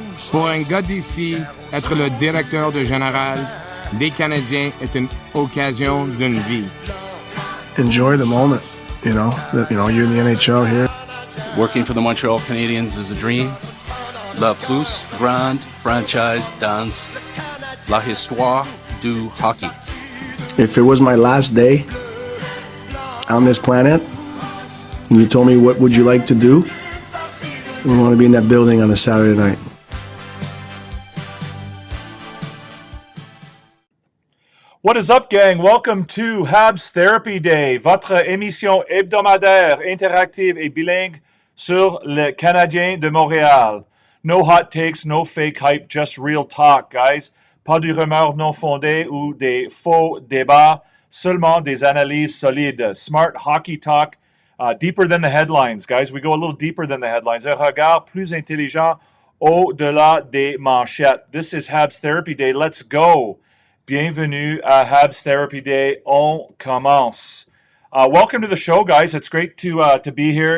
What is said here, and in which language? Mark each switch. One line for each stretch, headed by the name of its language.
French: Pour un gars d'ici, être le directeur de général des Canadiens est une occasion d'une vie.
English: Enjoy the moment, you're in the NHL here. Working for the Montreal Canadiens is a dream.
French: La plus grande franchise dans la histoire du hockey.
English: If it was my last day on this planet, and you told me what would you like to do, I would want to be in that building on a Saturday night. What is up, gang? Welcome to
French: HABS Therapy Day, votre émission hebdomadaire, interactive et bilingue sur le Canadien de Montréal.
English: No hot takes, no fake hype, just real talk, guys.
French: Pas de rumeurs non fondées ou des faux débats, seulement des analyses solides.
English: Smart hockey talk, deeper than the headlines, guys. We go a little deeper than the headlines.
French: Un regard plus intelligent au-delà des manchettes.
English: This is HABS Therapy Day. Let's go.
French: Bienvenue à
English: HABS Therapy Day.
French: On commence.
English: Welcome to the show, guys. It's great to be here.